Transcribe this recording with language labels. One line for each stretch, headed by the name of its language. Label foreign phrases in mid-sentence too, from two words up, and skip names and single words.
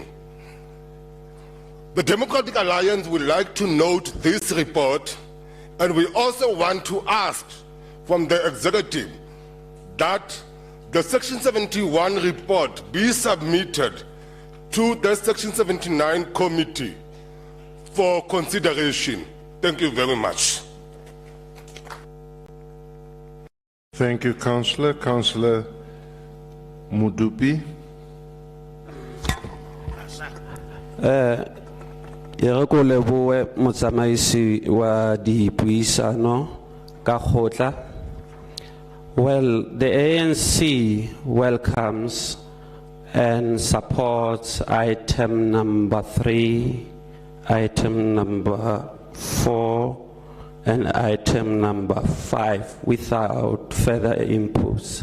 English: The Democratic Alliance would like to note this report, and we also want to ask from the executive that the Section 71 report be submitted to the Section 79 committee for consideration. Thank you very much. Thank you, Councillor. Councillor Mudupi.
Southern Sotho: Ye re ko leboe motsamaisi wa dipuisano ka khotla.
English: Well, the ANC welcomes and supports item number 3, item number 4, and item number 5 without further inputs.